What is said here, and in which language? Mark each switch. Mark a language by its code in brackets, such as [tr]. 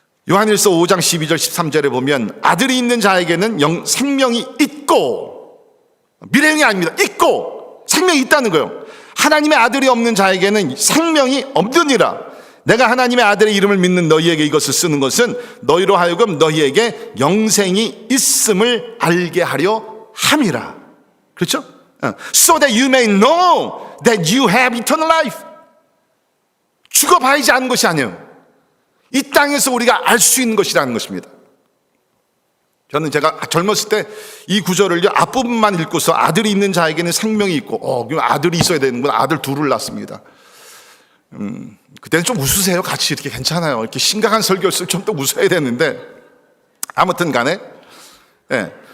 [ko] 요한일서 5장 12절 13절에 보면 아들이 있는 자에게는 생명이 있고, 미래형이 아닙니다. 있고 생명이 있다는 거예요. 하나님의 아들이 없는 자에게는 생명이 없느니라. 내가 하나님의 아들의 이름을 믿는 너희에게 이것을 쓰는 것은 너희로 하여금 너희에게 영생이 있음을 알게 하려 함이라. 그렇죠? [en] So that you may know that you have eternal life. [ko] 죽어봐야지 아는 것이 아니에요. 이 땅에서 우리가 알 수 있는 것이라는 것입니다. 저는 제가 젊었을 때 이 구절을 앞부분만 읽고서 아들이 있는 자에게는 생명이 있고, 그럼 아들이 있어야 되는구나. 아들 둘을 낳습니다. 그때는 좀 웃으세요. 같이 이렇게 괜찮아요. 이렇게 심각한 설교였을 좀 더 웃어야 되는데 아무튼 간에. 예.